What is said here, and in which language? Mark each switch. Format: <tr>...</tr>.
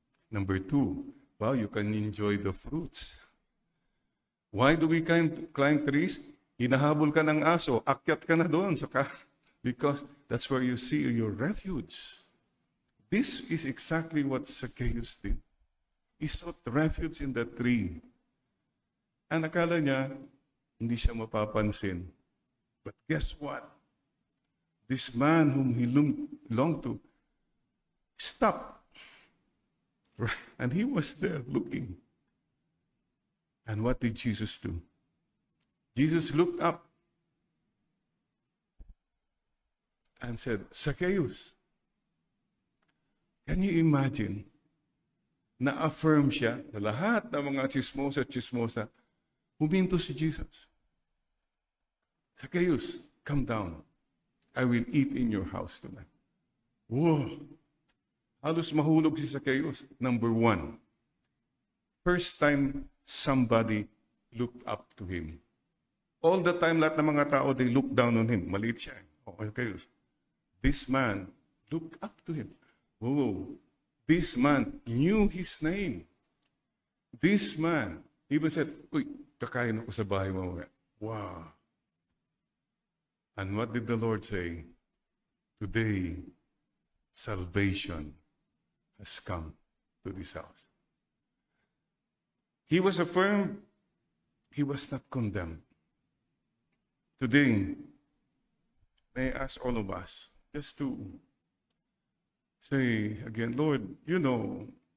<en>Number 2, wow, you can enjoy the fruits. Why do we climb trees?</en> <tl>Hinahabol ka ng aso, akyat ka na doon.</tl> <en>Because that's where you see your refuge. This is exactly what Zacchaeus did. He sought refuge in the tree.</en> <tl>Ang akala niya, hindi siya mapapansin.</tl> <en>But guess what? This man whom he longed to stopped. Right? And he was there looking. And what did Jesus do? Jesus looked up and said, Zacchaeus, can you imagine?</en> <tl>Na-affirm siya na lahat ng mga chismosa, huminto si Jesus.</tl> <en>Zacchaeus, come down. I will eat in your house tonight. Whoa!</en> <tl>Halos mahulog si Zacchaeus.</tl> <en>Number 1, first time somebody looked up to him. All the time,</en> <tl>lahat ng mga tao,</tl> <en>they look down on him.</en> <tl>Maliit siya.</tl> <en>Okay. This man looked up to him. Whoa! This man knew his name. This man even said,</en> <tl>uy, kakain ako sa bahay mo.</tl> <en>Wow. And what did the Lord say? Today, salvation has come to this house. He was affirmed. He was not condemned. Today, may I ask all of us just to say again, Lord, you know,</en>